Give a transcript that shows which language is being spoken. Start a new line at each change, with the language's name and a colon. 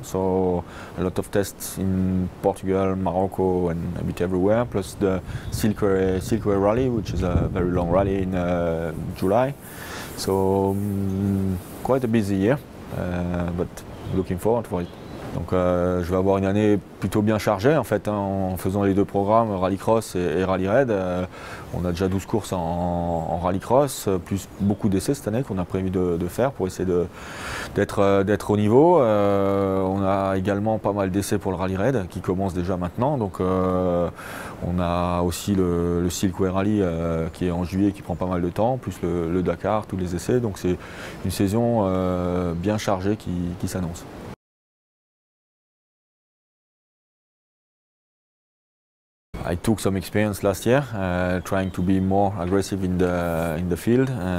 English: So a lot of tests in Portugal, Morocco and a bit everywhere, plus the Silkway Rally, which is a very long rally in July. So quite a busy year. But looking forward for it.
French: Donc je vais avoir une année plutôt bien chargée en fait, hein, en faisant les deux programmes, rallycross et rally raid. On a déjà 12 courses en rallycross, plus beaucoup d'essais cette année qu'on a prévu de faire pour essayer d'être au niveau. On a également pas mal d'essais pour le rally raid qui commence déjà maintenant. Donc on a aussi le Silkway Rally qui est en juillet, qui prend pas mal de temps, plus le Dakar, tous les essais. Donc c'est une saison bien chargée qui s'annonce.
English: I took some experience last year, trying to be more aggressive in the field.